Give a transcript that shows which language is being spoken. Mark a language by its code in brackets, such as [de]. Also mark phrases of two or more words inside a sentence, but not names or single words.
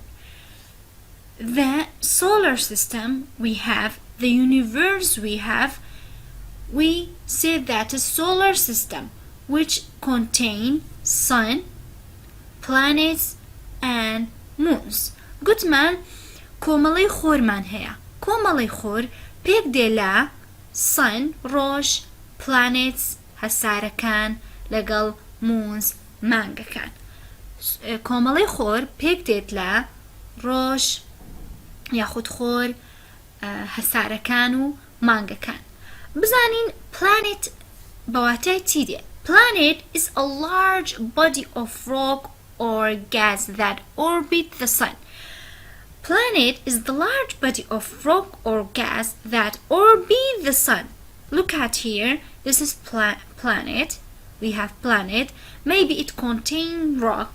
[en] The solar system we have, the universe we say that a solar system which contain sun, planets and moons. [ckb] گوتمان کۆمەڵەی خۆرمان هەیە. کۆمەڵەی خۆر پێک دێ لە sun ڕۆژ، planets هەسارەکان لەگەڵ moons مانگەکان. کۆمەڵەی خۆر پێک دێت لە ڕۆژ یاخود خۆر هەسارەکان و مانگەکان. بزانین planet بەواتای چی دێ؟ [en] Planet is a large body of rock or gas that orbit the sun. Planet is the large body of rock or gas that orbit the sun. Look at here. This is planet. We have planet. Maybe it contains rock.